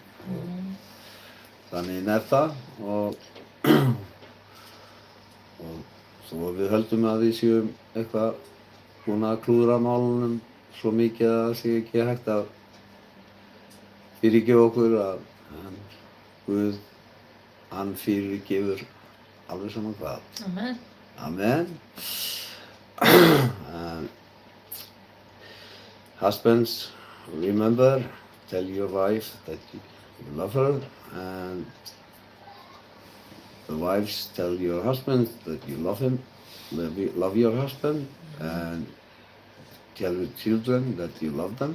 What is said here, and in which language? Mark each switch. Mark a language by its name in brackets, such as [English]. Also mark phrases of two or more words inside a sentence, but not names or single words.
[Icelandic] Þannig er það og þó að við höldum að við séum eitthvað búin að klúðra málunum svo mikið að það sé ekki hægt að fyrirgefa okkur að Guð, hann fyrirgefur alveg saman hvað. Amen. Amen. [English] Husbands, remember, tell your wife that you love her, and the wives tell your husband that you love him, love your husband, and tell your children that you love them.